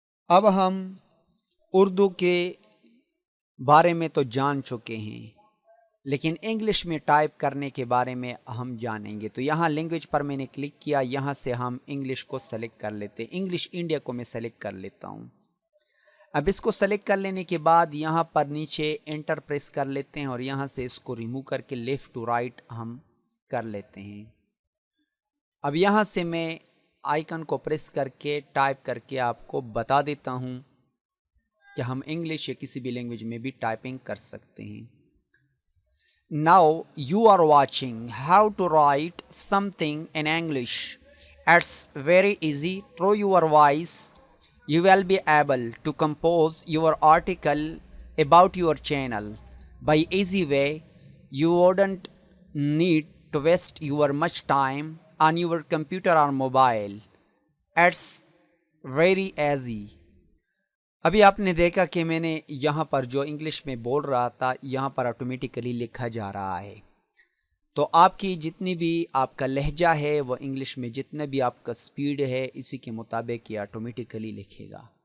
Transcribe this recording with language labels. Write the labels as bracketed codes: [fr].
[ur] اب ہم اردو کے بارے میں تو جان چکے ہیں، لیکن انگلش میں ٹائپ کرنے کے بارے میں ہم جانیں گے۔ تو یہاں لینگویج پر میں نے کلک کیا، یہاں سے ہم انگلش کو سلیکٹ کر لیتے ہیں۔ انگلش انڈیا کو میں سلیکٹ کر لیتا ہوں۔ اب اس کو سلیکٹ کر لینے کے بعد یہاں پر نیچے انٹر پریس کر لیتے ہیں، اور یہاں سے اس کو ریموو کر کے لیفٹ ٹو رائٹ ہم کر لیتے ہیں۔ اب یہاں سے میں آئیکن کو پریس کر کے ٹائپ کر کے آپ کو بتا دیتا ہوں کہ ہم انگلش یا کسی بھی لینگویج میں بھی ٹائپنگ کر سکتے ہیں. [en] Now you are watching how to write something in English. It's very easy. Through your voice, you will be able to compose your article about your channel. By easy way, you wouldn't need to waste your much time on your computer or mobile. It's very easy. [ur] ابھی آپ نے دیکھا کہ میں نے یہاں پر جو English میں بول رہا تھا یہاں پر آٹومیٹیکلی لکھا جا رہا ہے. تو آپ کی جتنی بھی آپ کا لہجہ ہے وہ انگلش میں جتنا بھی آپ کا سپیڈ ہے اسی کے مطابق یہ آٹومیٹیکلی لکھے گا.